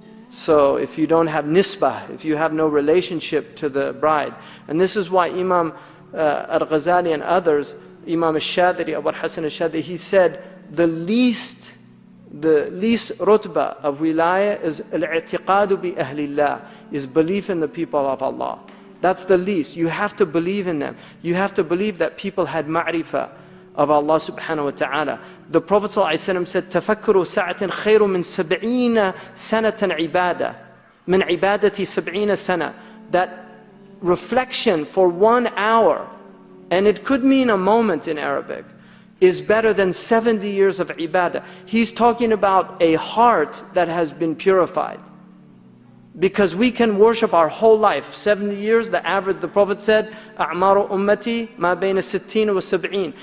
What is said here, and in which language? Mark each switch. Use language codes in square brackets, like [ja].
[en] So if you don't have nisbah, if you have no relationship to the bride, and this is why Imam al-Ghazali and others, Imam al-Shadiri, Abu al-Hasan al-Shadiri, he said the least rutbah of wilayah is al-i'tiqadu bi ahlillah, is belief in the people of Allah. That's the least. You have to believe in them. You have to believe that people had ma'rifah of Allah subhanahu wa ta'ala. The Prophet ﷺ said, [ar] تَفَكُّرُ سَاعَةٍ خَيْرٌ مِّن 70 سَنَةً عِبَادَةً مِّن عِبَادَةِ 70 سَنَةً. [en] That reflection for 1 hour, and it could mean a moment in Arabic, is better than 70 years of ibadah. He's talking about a heart that has been purified. Because we can worship our whole life, 70 years, the average, the Prophet said, [ar] أَعْمَارُ أُمَّتِي مَا بَيْنَ السِّتِّينَ وَالسَّبْعِينَ.